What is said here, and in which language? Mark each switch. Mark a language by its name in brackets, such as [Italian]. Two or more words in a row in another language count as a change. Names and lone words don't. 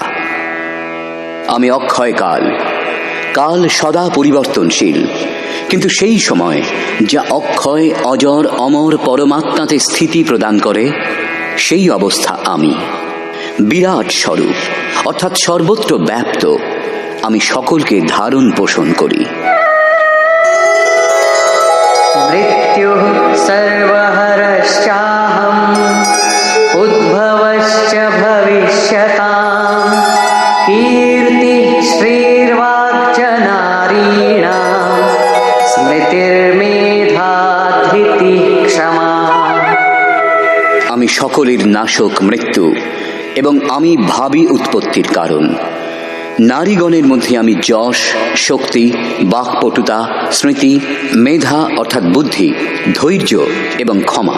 [Bangla] আমি অক্ষয় কাল, কাল সদা পরিবর্তনশীল, কিন্তু সেই সময় যা অক্ষয়, অজর, অমর পরমাত্মাতে স্থিতি প্রদান করে, সেই অবস্থা আমি। বিরাট স্বরূপ অর্থাৎ সর্বত্র ব্যাপ্ত আমি সকলকে ধারণ পোষণ করি। [Sanskrit] मृत्युः सर्वहरश्चाहम् उद्भवश्च भविष्यताम् कीर्तिः श्रीर्वाक्च नारीणाम् स्मृतिर्मेधा धृतिः क्षमा। [Bangla] আমি সকলের নাশক মৃত্যু এবং আমি ভাবী উৎপত্তির কারণ। নারীগণের মধ্যে আমি যশ, শক্তি, বাকপটুতা, স্মৃতি, মেধা অর্থাৎ বুদ্ধি, ধৈর্য এবং ক্ষমা।